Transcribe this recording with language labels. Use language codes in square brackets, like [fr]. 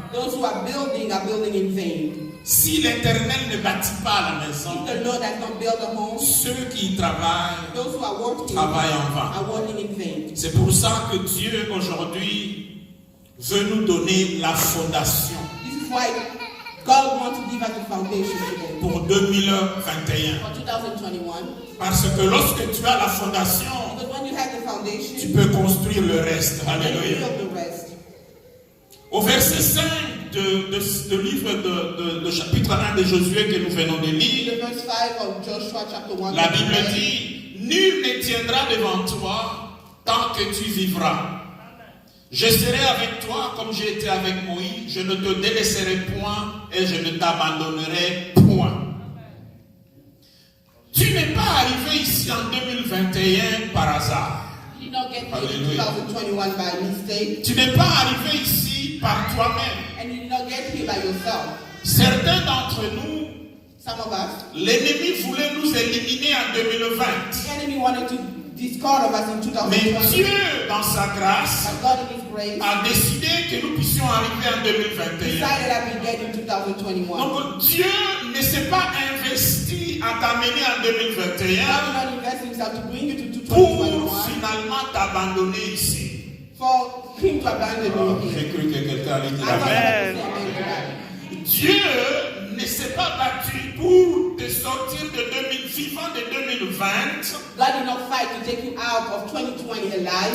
[en] Those who are building in vain. [fr] Si l'Éternel ne bâtit pas la maison, [en] If the Lord has not built a home, [fr] ceux qui travaillent [en] those who are working [fr] travaillent en vain. [en] are working in vain. [fr] C'est pour ça que Dieu aujourd'hui veut nous donner la fondation [en] This is why God wants to give us the foundation today. [fr] pour 2021. [en] For 2021. [fr] Parce que lorsque tu as la fondation, [en] Because when you have the foundation, [fr] tu peux construire le reste. [en] you can [fr] Alléluia. [en] build the rest. [fr] Au verset 5 de livre de chapitre 1 de Josué que nous venons de lire, [en] The verse 5 of Joshua chapter 1. [fr] la Bible dit: nul ne tiendra devant toi tant que tu vivras. Je serai avec toi comme j'ai été avec Moïse, je ne te délaisserai point et je ne t'abandonnerai point. Tu n'es pas arrivé ici en 2021 par hasard. [en] You did not get here in 2021 by mistake. [fr] Tu n'es pas arrivé ici par toi-même. [en] And you did not get here by yourself. [fr] Certains d'entre nous, [en] Some of us, [fr] l'ennemi voulait nous éliminer en 2020. [en] the enemy wanted to discard of us in [fr] Mais [en] 2020. [fr] Dieu, dans sa grâce, [en] But God in His grace [fr] a décidé que nous puissions arriver en 2021. [en] decided that we get in 2021. [fr] Donc Dieu ne s'est pas investi à t'amener en 2021 [en] God did not invest Himself to bring you to [fr] pour [en] 2021 [fr] finalement t'abandonner ici. [en] for Him to abandon you [fr] J'ai [en] here. [fr] cru que quelqu'un allait dire [en] I thought Amen. you were going to say amen to that. [fr] Dieu ne s'est pas battu pour te sortir de vivant de 2020 [en] God did not fight to take you out of 2020 alive.